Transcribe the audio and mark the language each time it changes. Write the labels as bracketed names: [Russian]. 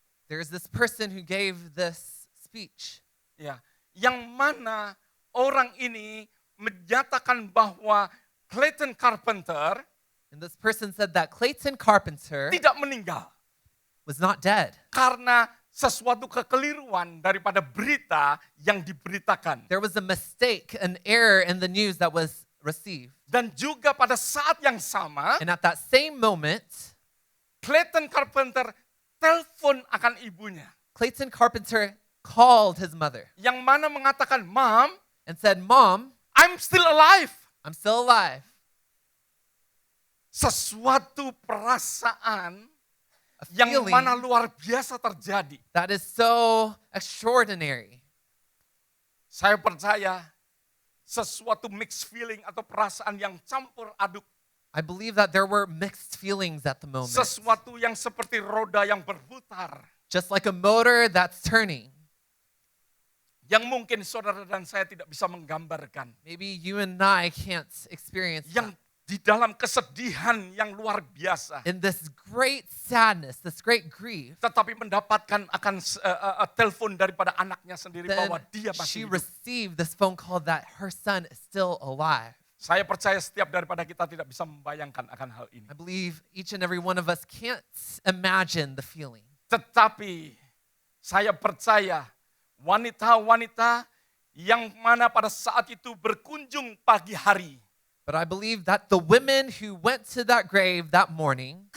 [English] There is this person who gave this speech. [Indonesian] ya, yang mana orang ini menyatakan bahwa Clayton Carpenter [English] And this person said that Clayton Carpenter [Indonesian] tidak meninggal [English] was not dead. [Indonesian] karena sesuatu kekeliruan daripada berita yang diberitakan. [English] There was a mistake, an error in the news that was received. [Indonesian] Dan juga pada saat yang sama, [English] And at that same moment, [Indonesian] Clayton Carpenter telepon akan ibunya. [English] Clayton Carpenter called his mother [Indonesian] Yang mana mengatakan, Mom, [English] and said, Mom, I'm still alive. I'm still alive. [Indonesian] Sesuatu perasaan [English] A [Indonesian] yang [English] feeling [Indonesian] mana luar biasa terjadi. [English] that is so extraordinary. [Indonesian] Saya percaya sesuatu [English] mixed feeling [Indonesian] atau perasaan yang campur aduk. [English] I believe that there were mixed feelings at the moment. [Indonesian] Sesuatu yang seperti roda yang berputar. [English] Just like a motor that's turning. [Indonesian] Yang mungkin saudara dan saya tidak bisa menggambarkan. [English] Maybe you and I can't experience [Indonesian] Yang [English] that. [Indonesian] di dalam kesedihan yang luar biasa. [English] in this great sadness, this great grief, [Indonesian] Tetapi mendapatkan akan telepon daripada anaknya sendiri [English] then [Indonesian] bahwa dia [English] she [Indonesian] masih hidup. [English] received this phone call that her son is still alive. [Indonesian] Saya percaya setiap daripada kita tidak bisa membayangkan akan hal ini. [English] I believe each and every one of us can't imagine the feeling. [Indonesian] Tetapi saya percaya wanita-wanita yang mana pada saat itu berkunjung pagi hari [English] But I believe that the women who went to that grave that morning,